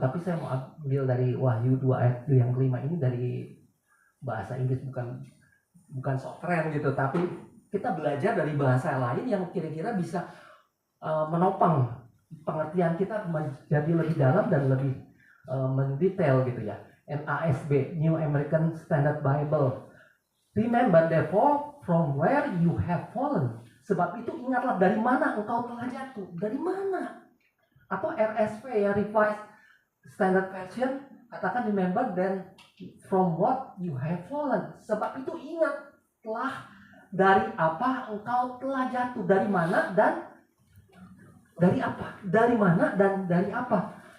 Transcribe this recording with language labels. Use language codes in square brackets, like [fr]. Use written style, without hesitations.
[id] Tapi saya mau ambil dari Wahyu 2 ayat yang kelima ini dari bahasa Inggris, bukan sok keren gitu, tapi kita belajar dari bahasa lain yang kira-kira bisa menopang pengertian kita menjadi lebih dalam dan lebih mendetail gitu ya. [en] NASB, New American Standard Bible. Remember therefore from where you have fallen. [id] Sebab itu ingatlah dari mana engkau telah jatuh. Dari mana? Atau RSV ya, Revised Standard Version, katakan [en] remember then from what you have fallen. [id] Sebab itu ingatlah dari apa engkau telah jatuh, dari mana dan dari apa, dari mana dan dari apa.